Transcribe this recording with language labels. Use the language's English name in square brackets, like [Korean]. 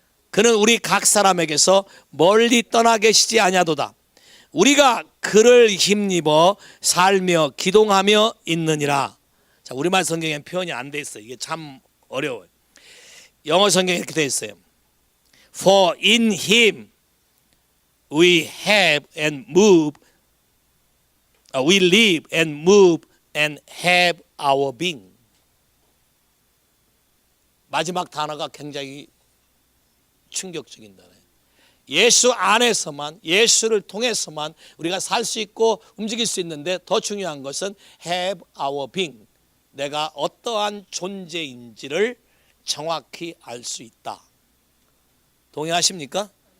[Korean] 그는 우리 각 사람에게서 멀리 떠나 계시지 아니하도다. 우리가 그를 힘입어 살며 기동하며 있느니라. 자, 우리말 성경에 표현이 안 돼 있어요. 이게 참 어려워요. 영어 성경에 이렇게 돼 있어요. [English] For in him we have and move, we live and move and have our being. [Korean] 마지막 단어가 굉장히 충격적인 단어예요. 예수 안에서만, 예수를 통해서만 우리가 살 수 있고 움직일 수 있는데 더 중요한 것은 [English] have our being. [Korean] 내가 어떠한 존재인지를 정확히 알 수 있다. 동의하십니까?